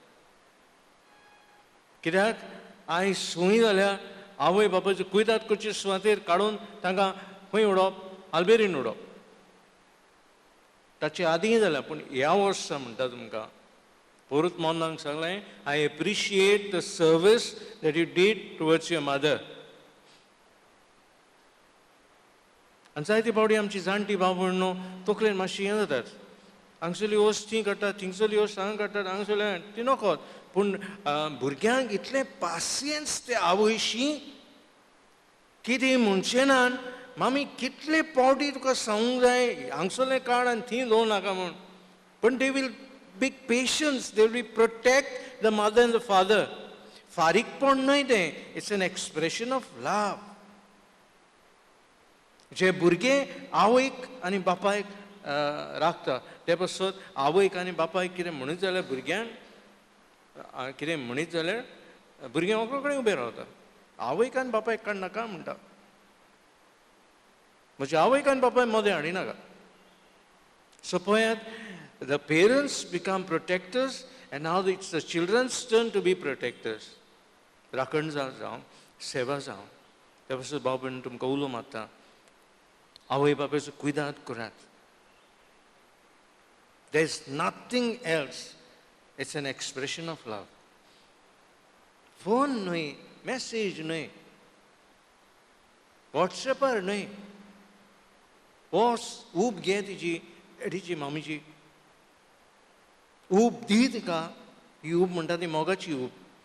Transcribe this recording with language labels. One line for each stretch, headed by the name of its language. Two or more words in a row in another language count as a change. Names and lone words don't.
Konkani: कित्याक आयज सूय जाल्या आवय बापायचो कुयदाद करचे सुवातेर काडून तांकां खंय उडोवप आल्बेरीन उडोवप ताचे आदीं जाल्या पूण ह्या वर्सा म्हणटा तुमकां परत मोन्नाक सांगलें
English: I appreciate the service that you did towards your mother
Konkani: आनी जायते फावटी आमची जाणटी भाव भयणो तकलेन मातशी हें जातात हांगसरली वस्त ती काडटात थिंगसरली वस्त हांगा काडटात हांगसरले ती नकोत पूण भुरग्यांक इतलें पासियन्स ते आवयशी कितें म्हणचें ना मामी कितले पावटी तुका सांगूंक जाय हांगसरलें काड आनी थंय दवरूं नाका म्हूण पण
English: they will big patience, they will protect the mother and the father.
Konkani: फारीकपण न्हय तें,
English: it's an expression of love.
Konkani: जे भुरगे आवयक आनी बापायक राखता ते पासत आवयक आनी बापायक कितें म्हणीत जाल्यार भुरग्यांक कितें म्हणीत जाल्यार भुरगें ओको कडेन उबें रावता आवयक आनी बापायक काड नाका म्हणटा म्हजे आवयक आनी बापाय मदें हाडिनाका सो पळयात
English: the parents become protectors and now it's the children's turn to be protectors.
Konkani: राखण जावं सेवा जावं त्या पासून भाव भयण तुमकां उलो मारता आवय बापायचो कुयदाद करात.
English: There is nothing else. It's an expression of love.
Konkani: फोन न्हय, मेसेज न्हय, वॉट्सॅपार न्हय, ऊब घे तिची डॅडीची मामीची ऊब दी तिका ही ऊब म्हणटा ती मोगाची ऊब.